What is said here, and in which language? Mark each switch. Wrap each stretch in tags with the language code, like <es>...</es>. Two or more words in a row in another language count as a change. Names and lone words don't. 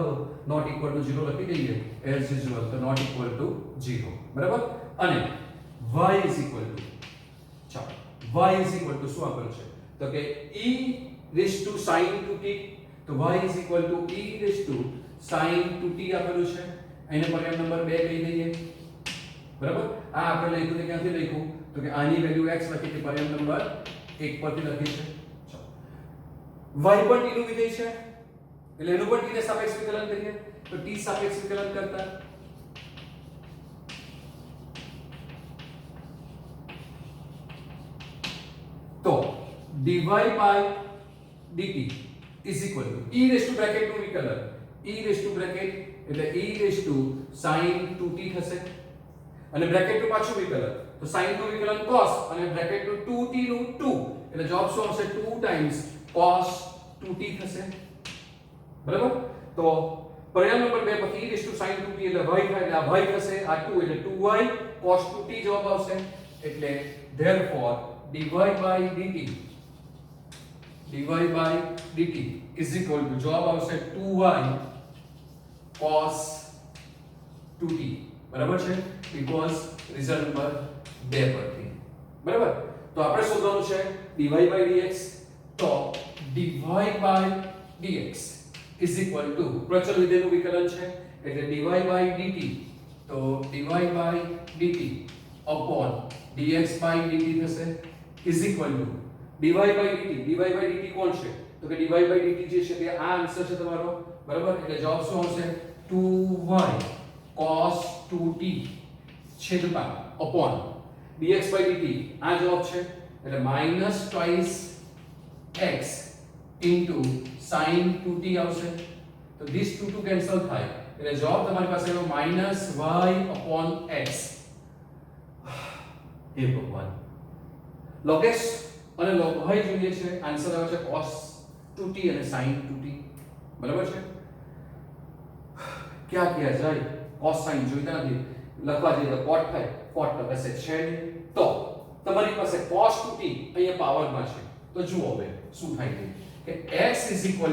<gu>દો</gu> <en>not equal to</en> <gu>0 લખી દઈએ</gu> <en>as usual</en> <gu>તો</gu> <en>not equal to</en> <gu>0 બરાબર અને y</gu> <en>is equal to</en> <gu>ચાલો y</gu> <en>is equal to</en> <gu>શું આપેલું છે તો કે e sin 2t તો y</gu> <en>is equal to</en> <gu>e sin 2t આપેલું છે એને પરિણામ નંબર 2 કહી દઈએ બરાબર આ આપણે લખ્યું તે ક્યાંથી લખ્યું તો કે આની વેલ્યુ x લખી તે પરિણામ નંબર 1 પરથી લખી છે y પર t નું વિધેય છે એટલે એનું પણ t ને સાપેક્ષ વિકલન કરીએ તો t સાપેક્ષ વિકલન કરતા તો</gu> <en>dy by dt is equal to e</en> <gu>બ્રેકેટ નું વિકલન બ્રેકેટ એટલે e sin 2t થશે અને બ્રેકેટ નું પાછું વિકલન તો sin નું વિકલન cos અને બ્રેકેટ નું 2t નું 2 એટલે જવાબ શું આવશે</gu> <en>2 times cos 2t</en> <gu>થશે બરાબર તો પરિણામ નંબર 2 પછી e sin 2t એટલે y થાય એટલે આ y થશે આ 2 એટલે 2y cos 2t જવાબ આવશે એટલે</gu> <en>therefore dy by dt is equal to</en> <gu>જવાબ આવશે 2y cos 2t બરાબર છે</gu> <en>because result number 2</en> <gu>પરથી બરાબર તો આપણે શોધવાનું છે</gu> <en>dy by dx</en> <gu>તો dy</gu> <en>by dx is equal to</en> <gu>પ્રચલ વિધેયનું વિકલન છે એટલે</gu> <en>dy by dt</en> <gu>તો</gu> <en>dy by dt upon dx by</en> <gu>dt થશે</gu> <en>is equal to dy by dt</en> <gu>કોણ છે તો કે</gu> <en>dy by dt</en> <gu>જે છે તે આ આન્સર છે તમારો બરાબર એટલે જવાબ શું આવશે 2y cos 2t છેદમાં</gu> <en>upon dx by dt</en> <gu>આ જવાબ છે એટલે</gu> <en>minus twice x into sin 2t</en> <gu>આવશે તો</gu> <en>this 2 cancel</en> <gu>થાય એટલે જવાબ તમારી પાસે એનો</gu> <en>minus y upon x</en> <gu>એ ભગવાન log x અને log y જોઈએ છે આન્સર આવે છે cos 2t અને sin 2t બરાબર છે ક્યાં ક્યાં જાય cos sin જોઈતા નથી લખવા જઈએ તો cot થાય cot તો કશે છે નહીં તો તમારી પાસે cos 2t અહીંયા પાવરમાં છે તો જુઓ હવે શું થાય છે કે x e</gu>